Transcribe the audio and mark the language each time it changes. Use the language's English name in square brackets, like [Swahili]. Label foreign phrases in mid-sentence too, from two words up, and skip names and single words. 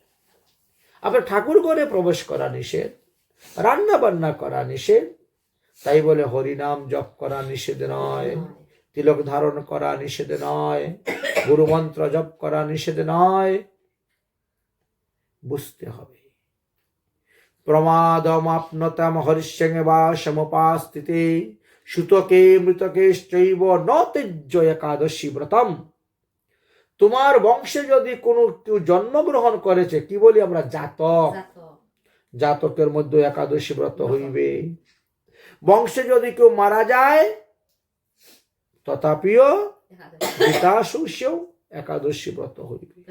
[Bangla] আপনার ঠাকুর ঘরে প্রবেশ করা নিষেধ, রান্না বান্না করা নিষেধ, তাই বলে হরিনাম জপ করা নিষেধ নয়, তিলক ধারণ করা নিষেধ নয়, গুরুমন্ত্র জপ করা নিষেধ নয়। বুঝতে হবে, [Sanskrit] প্রমাদমাপ্নতাম হরিষ্যং বা সমুপাস্থিতে সুতকে মৃতকেশ্চৈব ন তেজ্য একাদশী ব্রতম। [Bangla] তোমার বংশে যদি কোনো কেউ জন্মগ্রহণ করেছে, কি বলি আমরা, জাতক, জাতকের মধ্যে একাদশী ব্রত হইবে। বংশে যদি কেউ মারা যায়, তথাপিও পিতাশস্যও একাদশী ব্রত হইবে।